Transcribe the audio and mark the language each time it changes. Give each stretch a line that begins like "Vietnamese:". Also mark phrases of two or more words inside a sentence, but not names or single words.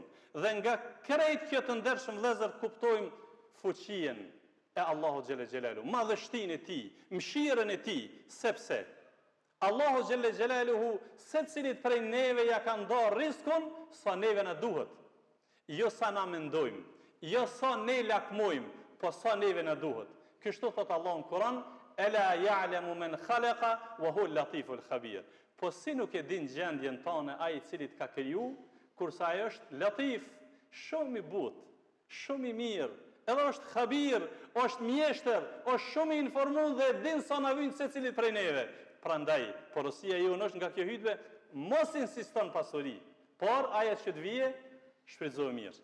Albanian: Dhe nga krejt kjo të ndershëm vëllezër kuptojmë fuqinë e Allahu
Arabic: جل جلاله,
Albanian: madhështinë e tij, mëshirën e tij, sepse Allahu
Arabic: جل جلاله
Albanian: secilit prej neve ja ka ndarë riskun sa neve na duhet. Jo sa na mendojmë, jo sa ne lakmojmë, po sa neve na duhet. Kështu thot Allahu në Kur'an,
Arabic: ألا يعلم من خلق وهو اللطيف الخبير.
Albanian: Po si nuk e din gjendjen tonë ai i cili ka kriju, kurse ai është latif, shumë i butë, shumë i mirë, edhe është khabir, është mjeshtër, është shumë i informuar dhe din sa na vjen secilit prej neve. Prandaj, porosia jonë është nga kjo hutbë, mos insiston pasuri, por ajo që të vije, shfrytëzoj mirë.